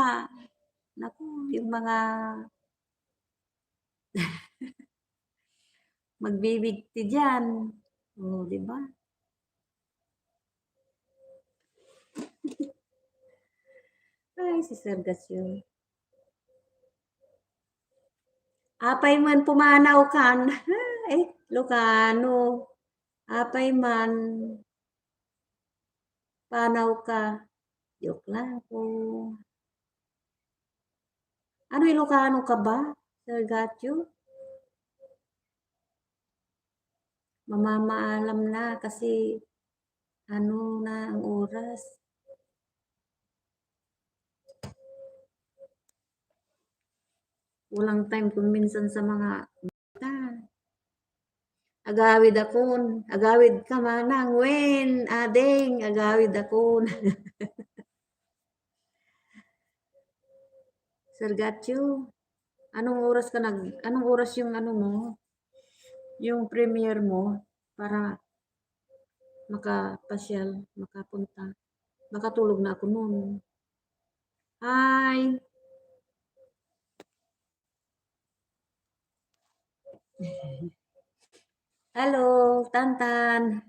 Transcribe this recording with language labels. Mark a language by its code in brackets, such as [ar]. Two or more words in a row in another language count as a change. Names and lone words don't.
[tl] Naku, yung mga magbibigti diyan. Oh, 'di ba? Ay, si Sir Gasyon. [ilo] Apay man pumanaw kan. Ay, Ilocano. Apay man panaw ka. [tl] Joke lang po. Ano, Ilocano ka ba, Sir Gatyo? Mamamaalam na kasi ano na ang oras. Walang time kung minsan sa mga bata. [ilo] Agawid akon, agawid ka manang wen, ading, agawid akon. [tl] Sir Gatyo, anong oras yung ano mo, yung premiere mo para makapasyal, makapunta. Makatulog na ako noon. Hi! Hello, Tantan.